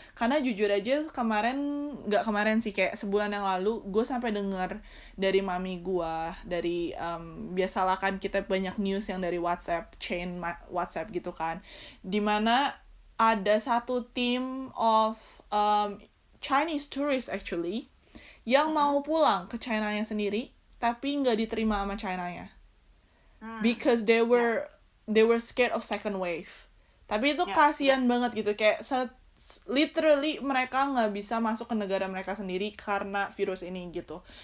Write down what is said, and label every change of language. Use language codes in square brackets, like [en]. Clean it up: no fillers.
[id] Karena jujur aja nggak kemarin sih, kayak sebulan yang lalu gue sampai dengar dari mami gue, dari biasalah kan kita banyak news yang dari WhatsApp, chain WhatsApp gitu kan, dimana ada satu [en] team of Chinese tourists actually [id] yang mau pulang ke China-nya sendiri tapi nggak diterima sama China-nya. [en] Because they were scared of second wave. [id] Tapi itu kasihan banget gitu, kayak literally mereka nggak bisa masuk ke negara mereka sendiri karena virus ini gitu.